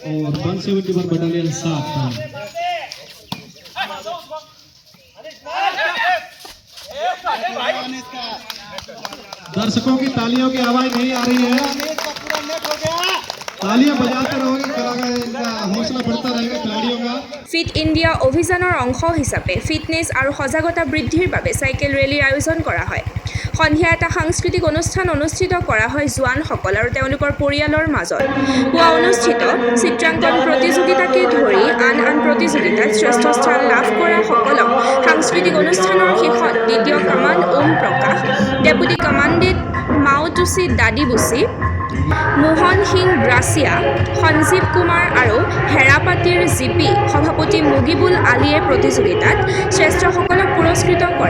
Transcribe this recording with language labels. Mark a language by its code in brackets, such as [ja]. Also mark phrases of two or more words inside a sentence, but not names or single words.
[hi] दर्शकों की तालियों की आवाज नहीं आ रही है, तालियां बजाते रहोगे, इनका हौसला बढ़ता रहेगा खिलाड़ियों का। [as] ফিট ইণ্ডিয়া অভিযানৰ অংশ হিচাপে ফিটনেছ আৰু সজাগতা বৃদ্ধিৰ বাবে চাইকেল ৰেলীৰ আয়োজন কৰা হয়। সন্ধিয়া এটা সাংস্কৃতিক অনুষ্ঠান অনুষ্ঠিত কৰা হয় জোৱানসকল আৰু তেওঁলোকৰ পৰিয়ালৰ মাজত। পুৱা অনুষ্ঠিত চিত্ৰাংকন প্ৰতিযোগিতাকে ধৰি আন প্ৰতিযোগিতাত শ্ৰেষ্ঠ স্থান লাভ কৰা সকলক সাংস্কৃতিক অনুষ্ঠানৰ শেষত দ্বিতীয় কামাণ্ড ওম প্ৰকাশ, ডেপুটি কামাণ্ডেণ্ট মাওতুচি দাদিবুচি, মোহন সিং ব্ৰাছিয়া, সঞ্জীৱ কুমাৰ আৰু হেৰাপাতিৰ GP সভাপতি মুগিবুল আলীয়ে প্ৰতিযোগিতাত শ্ৰেষ্ঠসকলক পুৰস্কৃত কৰে।